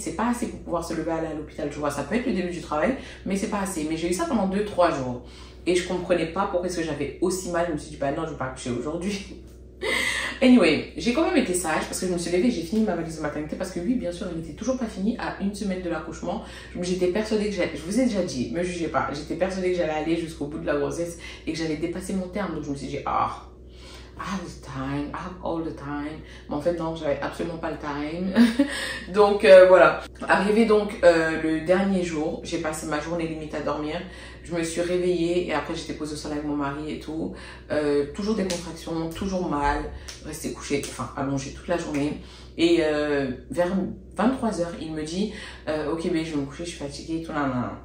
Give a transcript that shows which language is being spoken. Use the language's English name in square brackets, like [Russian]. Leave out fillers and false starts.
[French] C'est pas assez pour pouvoir se lever à aller à l'hôpital, tu vois. Ça peut être le début du travail, mais c'est pas assez. Mais j'ai eu ça pendant 2-3 jours et je comprenais pas pourquoi est-ce que j'avais aussi mal. Je me suis dit, bah non, je vais pas accoucher aujourd'hui. Anyway, j'ai quand même été sage parce que je me suis levée et j'ai fini ma valise de maternité parce que oui, bien sûr, elle n'était toujours pas finie à une semaine de l'accouchement. J'étais persuadée que j'allais, je vous ai déjà dit, me jugez pas, j'étais persuadée que j'allais aller jusqu'au bout de la grossesse et que j'allais dépasser mon terme. Donc je me suis dit, ah, [English] I have the time, I have all the time. [French] Mais en fait, non, j'avais absolument pas le time. Donc, voilà. Arrivé donc le dernier jour, j'ai passé ma journée limite à dormir. Je me suis réveillée et après, j'étais posée au sol avec mon mari et tout. Toujours des contractions, toujours mal. Rester couché, enfin, allongé toute la journée. Et vers 23h, il me dit ok, ben, je vais me coucher, je suis fatiguée, tout, nan.